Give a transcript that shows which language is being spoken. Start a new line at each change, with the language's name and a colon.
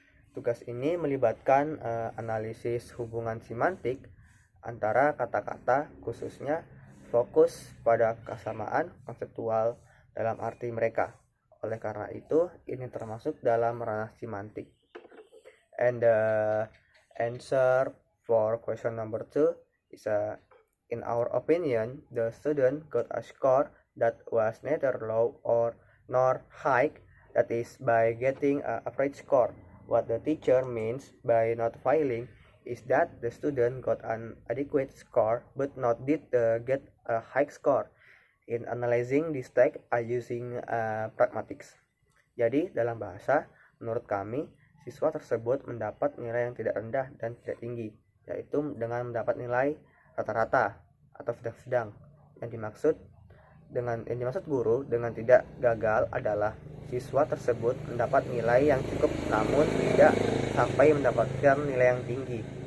Indonesian: Tugas ini melibatkan analisis hubungan semantik antara kata-kata, khususnya fokus pada kesamaan konseptual dalam arti mereka. Oleh karena itu, ini termasuk dalam ranah semantik.
English: And the answer for question number 2 is in our opinion, the student got a score that was neither low or nor high, that is by getting an average score. What the teacher means by not failing is that the student got an adequate score but not did get a high score. In analyzing this text I using pragmatics.
Indonesian: Jadi dalam bahasa, menurut kami, siswa tersebut mendapat nilai yang tidak rendah dan tidak tinggi, yaitu dengan mendapat nilai rata-rata atau sedang-sedang. Yang dimaksud guru dengan tidak gagal adalah siswa tersebut mendapat nilai yang cukup namun tidak sampai mendapatkan nilai yang tinggi.